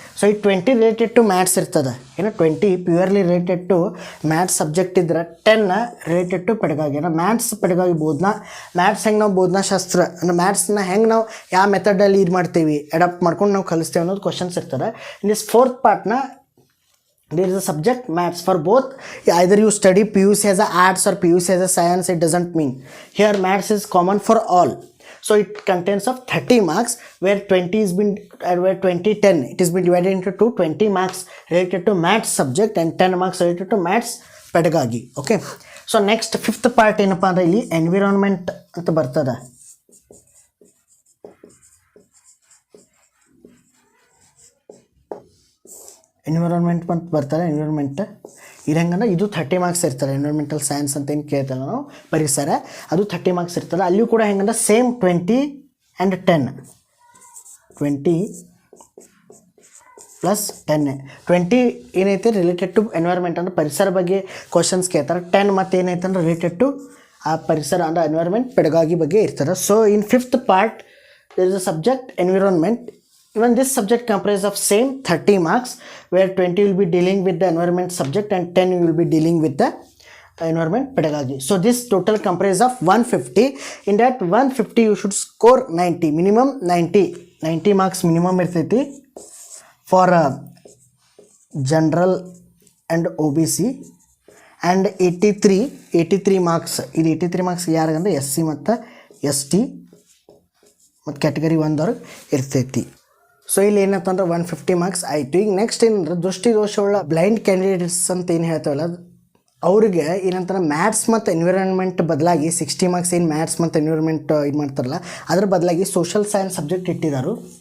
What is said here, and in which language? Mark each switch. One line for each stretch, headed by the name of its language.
Kannada: So ಈ 20 related to maths ಇರ್ತದೆ, ಏನೋ 20 purely related to maths subject ಇದ್ರೆ 10 ರಿಲೇಟೆಡ್ ಟು ಪೆಡಗಾಗಿ. ಅಂದರೆ ಮ್ಯಾಥ್ಸ್ ಪೆಡಗಾಗಿ ಬೋಧನಾ, ಮ್ಯಾಥ್ಸ್ ಹೆಂಗೆ ನಾವು ಬೋಧನಾಶಾಸ್ತ್ರ ಅಂದರೆ ಮ್ಯಾಥ್ಸ್ನ ಹೆಂಗೆ ನಾವು ಯಾವ ಮೆಥಡಲ್ಲಿ ಇದು ಮಾಡ್ತೀವಿ ಅಡಾಪ್ಟ್ ಮಾಡ್ಕೊಂಡು ನಾವು ಕಲಿಸ್ತೇವೆ ಅನ್ನೋದು ಕ್ವಶನ್ಸ್ ಇರ್ತದೆ.
English: In this fourth ಪಾರ್ಟ್ನ there is a subject maths for both. Either you study PUC as a arts or PUC as a science, it doesn't mean. Here maths is common for all. So it contains of 30 marks where 20 is been where 20 10 it has been divided into 20 marks related to maths subject and 10 marks related to maths pedagogy. Okay, so next fifth part
Kannada: ಏನಪ್ಪ ಅಂದ್ರೆ ಇಲ್ಲಿ environment ಅಂತ ಬರ್ತದೆ. Environment ಅಂತ ಬರ್ತಾರೆ. Environment ಇದು ಹೆಂಗಂದ್ರೆ ಇದು 30 ಮಾರ್ಕ್ಸ್ ಇರ್ತಾರೆ. ಎನ್ವಿರಾನ್ಮೆಂಟಲ್ ಸೈನ್ಸ್ ಅಂತ ಏನು ಕೇಳ್ತಲ್ಲ ನಾವು ಪರಿಸರ, ಅದು 30 ಮಾರ್ಕ್ಸ್ ಇರ್ತದೆ. ಅಲ್ಲಿಯೂ ಕೂಡ ಹೆಂಗಂದ್ರೆ ಸೇಮ್ 20 and 10, 20 + 10. 20 ಏನೈತೆ ರಿಲೇಟೆಡ್ ಟು ಎನ್ವೈರ್ಮೆಂಟ್ ಅಂದರೆ ಪರಿಸರ ಬಗ್ಗೆ ಕ್ವಶನ್ಸ್ ಕೇಳ್ತಾರೆ. 10 ಮತ್ತು ಏನೈತೆ ಅಂದ್ರೆ ರಿಲೇಟೆಡ್ ಟು ಆ ಪರಿಸರ ಅಂದರೆ ಎನ್ವೈರ್ಮೆಂಟ್ ಪೆಡಗಾಗಿ ಬಗ್ಗೆ ಇರ್ತಾರೆ.
English: So in fifth part there is a subject environment. Even this subject comprises of same 30 marks where 20 will be dealing with the environment subject and 10 will be dealing with the environment pedagogy. So this total comprises of 150. In that 150 you should score 90, minimum 90 marks minimum irthaiti for general and OBC and 83 marks.
Kannada: ಇದು 83 marks ಯಾರಿಗಂದ್ರೆ SC ಮತ್ತು ST ಮತ್ತು category 1 ಅವ್ರಿಗೆ ಇರ್ತೈತಿ. So ಇಲ್ಲಿ ಏನಂತಂದ್ರೆ 150 marks ಆಯಿತು. ಈಗ next ಏನಂದ್ರೆ ದೃಷ್ಟಿದೋಷವುಳ್ಳ ಬ್ಲೈಂಡ್ ಕ್ಯಾಂಡಿಡೇಟ್ಸ್ ಅಂತ ಏನು ಹೇಳ್ತಾವಲ್ಲ ಅವ್ರಿಗೆ ಏನಂತಾರೆ ಮ್ಯಾಥ್ಸ್ ಮತ್ತು ಎನ್ವಿರಾನ್ಮೆಂಟ್ ಬದಲಾಗಿ 60 ಮಾರ್ಕ್ಸ್ ಏನು ಮ್ಯಾಥ್ಸ್ ಮತ್ತು ಎನ್ವಿರಾನ್ಮೆಂಟ್ ಇದು ಮಾಡ್ತಾರಲ್ಲ ಅದ್ರ ಬದಲಾಗಿ ಸೋಷಲ್ ಸೈನ್ಸ್ ಸಬ್ಜೆಕ್ಟ್ ಇಟ್ಟಿದ್ದಾರೆ.